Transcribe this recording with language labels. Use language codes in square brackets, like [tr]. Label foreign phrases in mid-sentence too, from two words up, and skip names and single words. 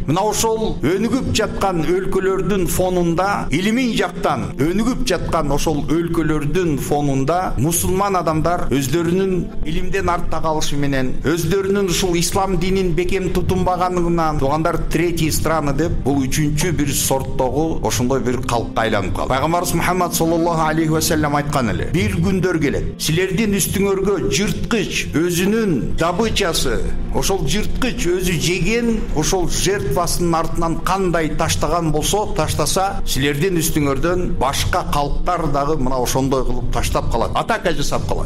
[ky] Мына ошол өнүгүп жаткан өлкөлөрдүн фонунда, илимий жактан өнүгүп жаткан ошол өлкөлөрдүн фонунда мусулман адамдар өздөрүнүн илимден артта калышы менен, өздөрүнүн ушул ислам динин бекем тутунбаганынан, туугандар, [ru] третий страны [ky] деп бул үчүнчү бир сорттогу ошондой бир калкка айланып калды. Пайгамбарыбыз Мухаммад [ar] صلى الله عليه وسلم [ky] айткан эле: бир күндөр келет, силердин үстүңөргө жырткыч өзүнүн добычасы, ошол жырткыч өзү жеген ошол жертвасынын артынан кандай таштаган болсо таштаса, силердин үстүңөрдөн башка калктар дагы мына ошондой кылып таштап калат, атака жасап калат.